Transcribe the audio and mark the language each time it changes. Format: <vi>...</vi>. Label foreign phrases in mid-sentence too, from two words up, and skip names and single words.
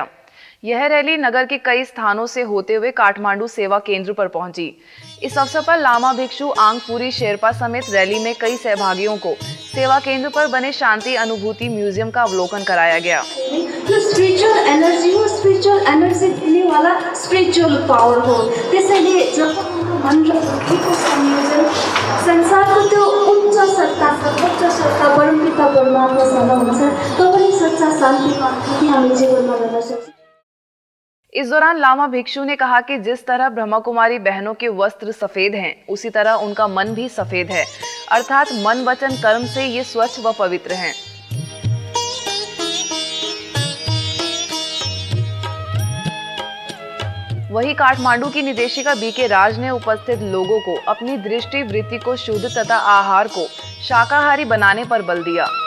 <hi>यह रैली नगर के कई स्थानों से होते हुए काठमांडू सेवा केंद्र पर पहुंची। इस अवसर पर लामा भिक्षु आंगपुरी शेरपा समेत रैली में कई सहभागियों को सेवा केंद्र पर बने शांति अनुभूति म्यूजियम का अवलोकन कराया गया।</hi> <en>spiritual energy हो, spiritual energy</en> <ne>दिने वाला</ne> <en>spiritual power हो।</en> <ne>त्यसैले जब मन र बुद्धिको संयोजन संसारको त्यो उच्च सत्ता परमपिता परमात्मासँग हुन्छ, तब पनि सच्चा शान्तिको अनुभूति हामी जीवनमा गर्न सक्छौँ।</ne> <hi>इस दौरान लामा भिक्षु ने कहा कि जिस तरह ब्रह्मा कुमारी बहनों के वस्त्र सफेद हैं, उसी तरह उनका मन भी सफेद है, अर्थात मन वचन कर्म से ये स्वच्छ व पवित्र हैं। वहीं काठमांडू की निदेशिका बीके राज ने उपस्थित लोगों को अपनी दृष्टि वृत्ति को शुद्ध तथा आहार को शाकाहारी बनाने पर बल दिया।</hi>